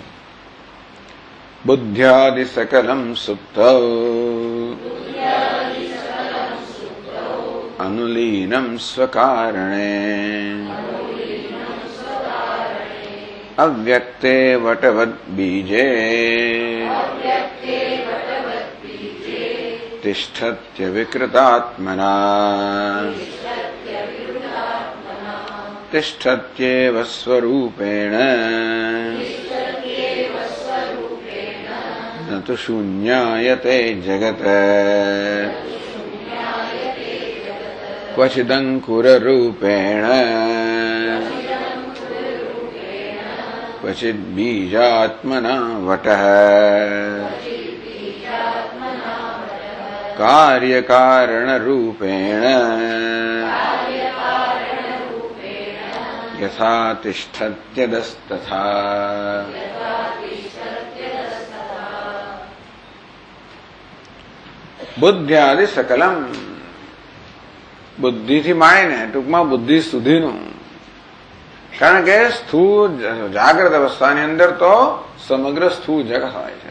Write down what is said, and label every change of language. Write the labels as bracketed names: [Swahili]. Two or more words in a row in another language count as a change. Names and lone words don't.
[Sanskrit] બુદ્ધ્યાદિ સકલમ સુપ્ત અનુલીનમ સ્વકારણે અવ્યક્તે વટવદ બીજે તિષ્ઠત્ય વિકૃતાત્મના तिष्ठत्येव स्वरूपेण न तु शून्यायते जगत् क्वचिदङ्कुररूपेण क्वचिद्बीजात्मना वटः कार्यकारणरूपेण यथा तिष्ठत्यदस्तथा બુદ્ધ્યાદિ સકલમ, [Gujarati] બુદ્ધિથી માંડીને ટૂંકમાં બુદ્ધિ સુધીનું. કારણ કે સ્થૂળ જાગ્રત અવસ્થાની અંદર તો સમગ્ર સ્થૂળ જગત હોય છે.